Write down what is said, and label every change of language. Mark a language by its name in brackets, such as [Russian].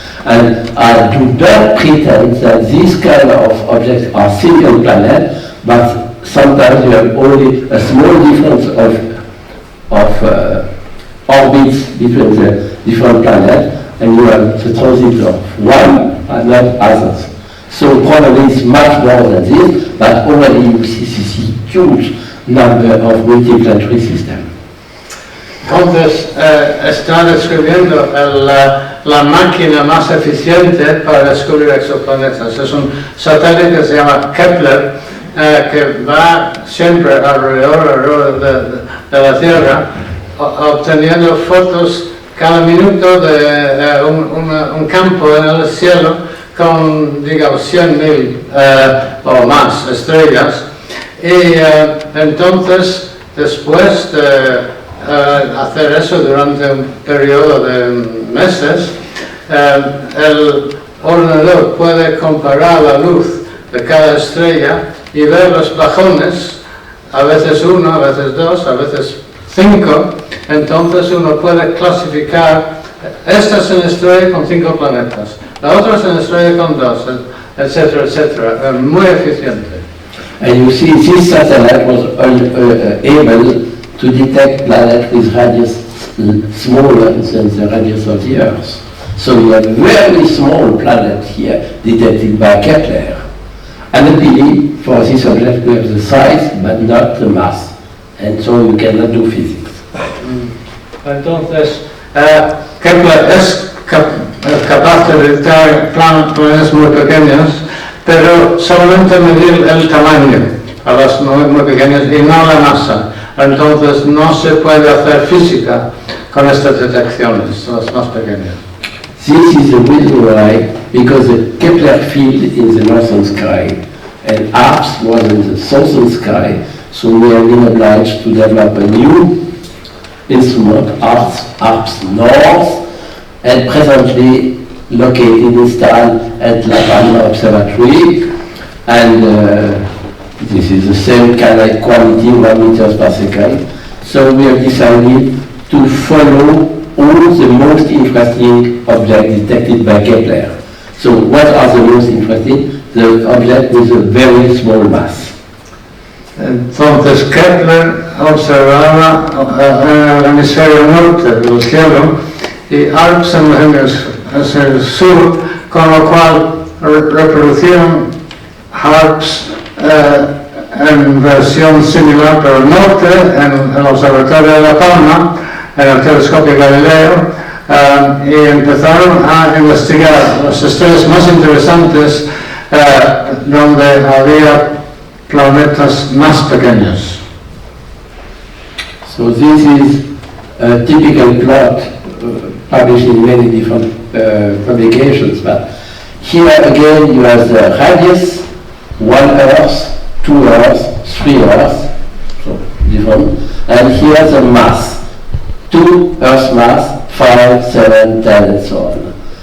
[English] And I do not pretend that these kind of objects are single planets, but sometimes you have only a small difference of orbits between the different planets, and you have the transit of one and not others. So probably it's much more than this, but already you see this huge number of multi-planetary systems. [Spanish] Entonces, está describiendo la máquina más eficiente para descubrir exoplanetas. Es un satélite que se llama Kepler, que va siempre alrededor de la Tierra, obteniendo fotos cada minuto de un campo en el cielo con, digamos, 100.000 o más estrellas. Y entonces, después de hacer eso durante un periodo de meses, el ordenador puede comparar la luz de cada estrella y ver los bajones, a veces 1, a veces 2, a veces 5. Entonces uno puede clasificar, esta es una estrella con 5 planetas, la otra es una estrella con 2, etcétera, etcétera. Muy eficiente. [English] And you see, this satellite was able to detect planets with radius smaller than the radius of the Earth. So you have a very small planet here detected by Kepler. And luckily, for this object we have the size but not the mass. And so you cannot do physics. [Spanish] Entonces, Kepler es capaz de detectar planetas muy pequeños, pero solamente medir el tamaño a las muy pequeñas y no la masa. Entonces no se puede hacer física con estas detecciones, las más pequeñas. [English] This is the reason why, because the Kepler field in the northern sky and ARPS was in the southern sky, so we have been obliged to develop a new instrument, ARPS North, and presently located, installed at La Palma Observatory, and this is the same kind of quality, 1 meters per second. So we have decided to follow all the most interesting objects detected by Kepler. So what are the most interesting? The object with a very small mass. [Spanish] Entonces Kepler observaba en el hemisferio norte del cielo y ARPS en el sur, con lo cual reproducían ARPS en versión similar pero al norte, en el observatorio de La Palma, en el telescopio Galileo, y empezaron a investigar las estrellas más interesantes donde había planetas más pequeños. [English] So this is a typical plot published in many different publications, but here again you have the radius, 1 Earth, 2 Earth, 3 Earth, so different, and here the mass, 2 Earth mass, 5, 7, 10 and so on.